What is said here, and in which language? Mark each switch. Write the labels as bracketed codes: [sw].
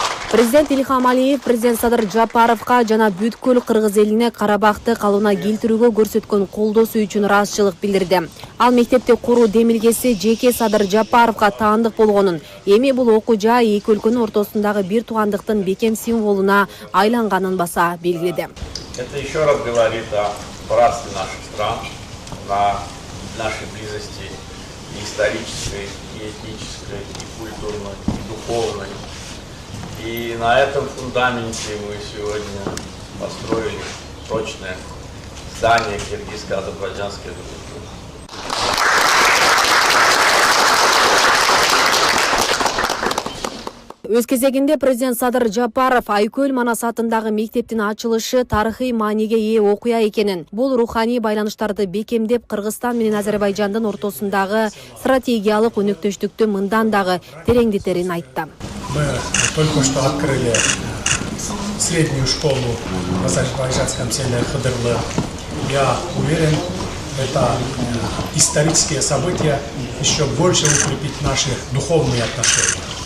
[ky] Президент Ильхам Алиев президент Садыр Жапаровга жана бүткүл кыргыз элине Карабакты калыбына келтирүүгө көрсөткөн колдоосу үчүн ыраазычылык билдирди. Ал мектепти куруу демилгеси жеке Садыр Жапаровга таандык болгонун, эми бул окуу жай эки өлкөнүн ортосундагы бир туугандыктын бекем символуна айланганын баса белгиледи. [ru] Это еще раз говорит о братстве наших стран, на нашей близости и исторической, и этнической, и культурной, и духовной. И на этом фундаменте мы сегодня построили прочное здание киргизско-азербайджанской дружбы. [ky] Өз кезегинде президент Садыр Жапаров Айкөл Манас атындагы мектептин ачылышы тарыхый мааниге ээ окуя экенин, бул руханий байланыштарды бекемдеп Кыргызстан менен Азербайжандын ортосундагы стратегиялык өнөктөштүктү мындан дагы тереңдетерин айтты. [ru] Мы только что открыли среднюю школу в азербайджанском селе Хыдырлы. Я уверен, это исторические события еще больше укрепить наши духовные отношения.